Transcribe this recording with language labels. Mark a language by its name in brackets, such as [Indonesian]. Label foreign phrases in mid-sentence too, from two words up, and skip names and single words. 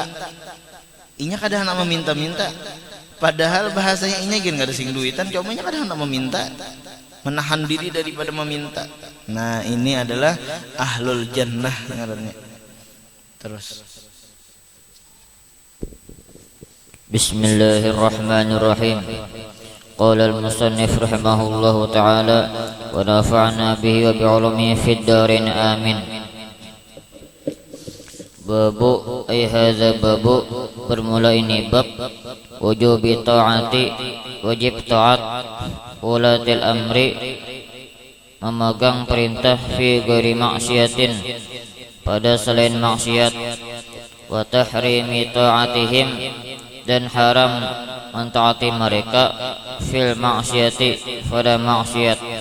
[Banjar] Inya kadang nak meminta-minta, padahal bahasanya inya gini gak ada sing duitan, comanya kadang nak meminta, menahan diri daripada meminta. Nah ini adalah [Arabic] أهل الجنة [Banjar] ngarannya. Terus [Arabic] Bismillahirrahmanirrahim. قال المصنف رحمه الله تعالى ونفعنا به وبعلومه في الدارين آمين. باب أي هذا باب, [Banjar] bermula ini bab [Arabic] وجوب طاعة, [Banjar] wajib taat, [Arabic] ولاة الأمر, [Banjar] memegang perintah, [Arabic] في غير معصية, [Banjar] pada selain maksiat, [Arabic] وتحريم طاعتهم, [Banjar] dan haram mentaati mereka, [Arabic] في المعصية, [Banjar] pada maksiat.